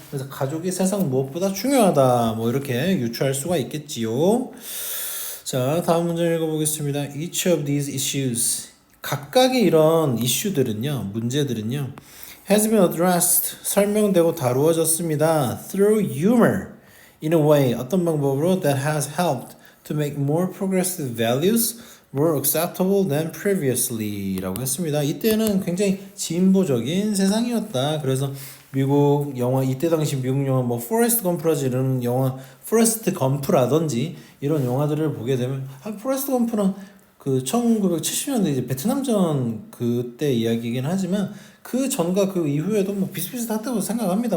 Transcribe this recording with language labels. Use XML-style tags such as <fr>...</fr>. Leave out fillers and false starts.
<ko>그래서 가족이 세상 무엇보다 중요하다. 뭐 이렇게 유추할 수가 있겠지요. 자, 다음 문제 읽어보겠습니다.</ko> <en>Each of these issues.</en> <ko>각각의 이런 이슈들은요, 문제들은요,</ko> <en>has been addressed.</en> <ko>설명되고 다루어졌습니다.</ko> <en>Through humor. In a way,</en> <ko>어떤 방법으로</ko> <en>that has helped to make more progressive values more acceptable than previously</en> <ko>라고 했습니다. 이때는 굉장히 진보적인 세상이었다. 그래서 미국 영화, 이때 당시 미국 영화 뭐 포레스트 검프라지 이런 영화, 포레스트 검프라든지 이런 영화들을 보게 되면 포레스트 검프는 그 1970년대 이제 베트남전 그때 이야기이긴 하지만 그 전과 그 이후에도 뭐 비슷비슷하다고 생각합니다.</ko>